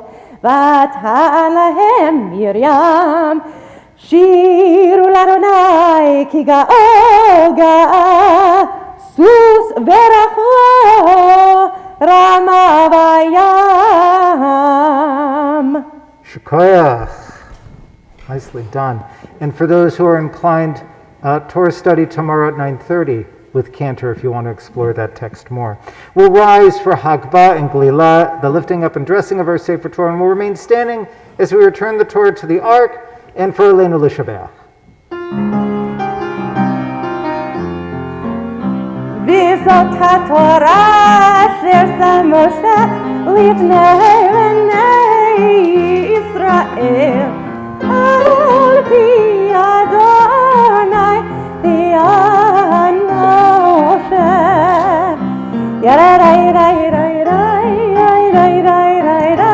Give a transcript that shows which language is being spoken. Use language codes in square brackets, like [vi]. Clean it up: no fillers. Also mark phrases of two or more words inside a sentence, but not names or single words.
[he] ותען להם מרים, שירו לאדוני כי גאל גאה, סוס ורחמו רמה בים. [en] Shkoyach. Nicely done. And for those who are inclined, Torah study tomorrow at 9:30 with Cantor if you want to explore that text more. We'll rise for Hagbah and Gelilah, the lifting up and dressing of our Sefer Torah, and we'll remain standing as we return the Torah to the Ark and for Aleinu L'Shabeach. [he] וזאת התורה אשר שם משה לפני בני ישראל, על פי אדוני דיין משה. ירדאי די די די די די די